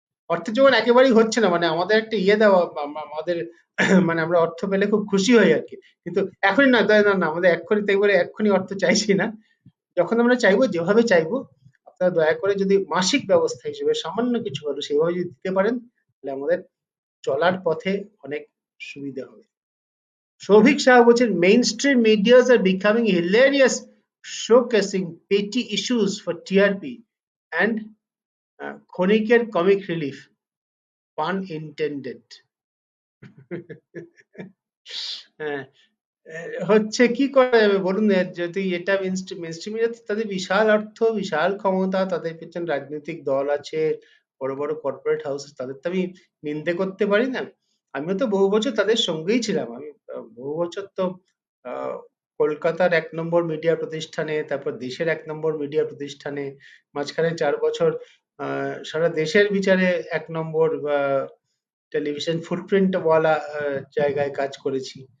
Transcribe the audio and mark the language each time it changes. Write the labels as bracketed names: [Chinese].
[Bangla] অর্থের যোগান একেবারেই হচ্ছে না, মানে আমাদের একটা ইয়ে দেওয়া আমাদের মানে আমরা অর্থ পেলে খুব খুশি হই আর কি, কিন্তু এখনই না, না না, আমাদের এক্ষুনি তাই বলে এক্ষুনি অর্থ চাইছি না। যখন আমরা চাইবো, যেভাবে চাইবো, আপনারা দয়া করে যদি মাসিক ব্যবস্থা হিসেবে সামান্য কিছু হলো সেভাবে যদি দিতে পারেন, তাহলে আমাদের চলার পথে অনেক সুবিধা হবে। সৌভিক শাহ বলছেন, [English] mainstream medias are becoming hilarious, showcasing petty issues for TRP and ক্ষণিকের comic relief, pun intended. [Bangla] হ্যাঁ, হচ্ছে কি করা যাবে বলুন, যদি এটা মেনস্ট্রিম মিডিয়া, তাদের বিশাল অর্থ, বিশাল ক্ষমতা, তাদের পেছনে রাজনৈতিক দল আছে, বড় বড় কর্পোরেট হাউস, তাদের তো আমি নিন্দে করতে পারি না। আমিও তো বহু বছর তাদের সঙ্গেই ছিলাম, আমি বহু বছর তো আহ, কলকাতার 1 নম্বর মিডিয়া প্রতিষ্ঠানে, তারপর দেশের 1 নম্বর মিডিয়া প্রতিষ্ঠানে, মাঝখানে 4 বছর সারা দেশের বিচারে 1 নম্বর টেলিভিশন ফুটপ্রিন্ট ওয়ালা জায়গায় কাজ করেছি।